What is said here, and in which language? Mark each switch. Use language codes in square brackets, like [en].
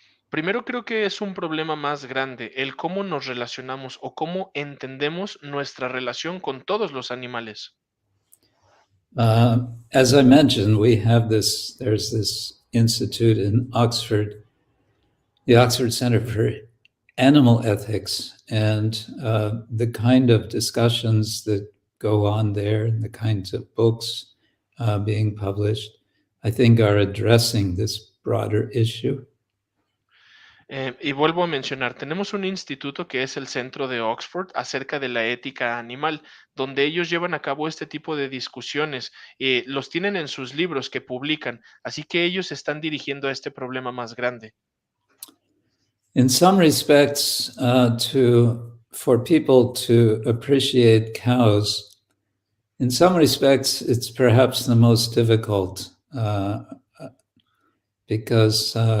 [es] Primero creo que es un problema más grande, el cómo nos relacionamos o cómo entendemos nuestra relación con todos los animales. [en] As I mentioned, there's this institute in Oxford, the Oxford Center for Animal Ethics, and the kind of discussions that go on there and the kinds of books being published, I think are addressing this broader issue. [es] Y vuelvo a mencionar, tenemos un instituto que es el Centro de Oxford acerca de la ética animal, donde ellos llevan a cabo este tipo de discusiones, los tienen en sus libros que publican, así que ellos se están dirigiendo a este problema más grande. [en] In some respects, for people to appreciate cows, in some respects, it's perhaps the most difficult because